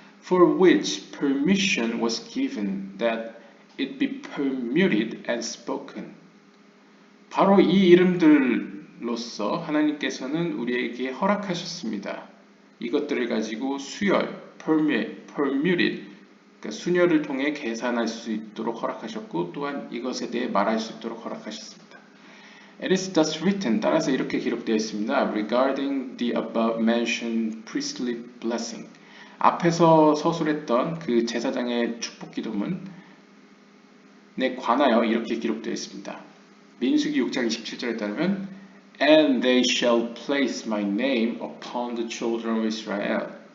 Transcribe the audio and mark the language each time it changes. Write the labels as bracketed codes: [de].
[en] For which permission was given that it be permuted and spoken. [ko] 바로 이 이름들로서 하나님께서는 우리에게 허락하셨습니다. 이것들을 가지고 수열, permuted, 그러니까 수녀를 통해 계산할 수 있도록 허락하셨고 또한 이것에 대해 말할 수 있도록 허락하셨습니다. [en] It is thus written, [ko] 따라서 이렇게 기록되어 있습니다. [en] Regarding the above mentioned priestly blessing. [ko] 앞에서 서술했던 그 제사장의 축복 기도문에 관하여 이렇게 기록되어 있습니다. 민수기 6장 27절에 따르면 [en] And they shall place my name upon the children of Israel.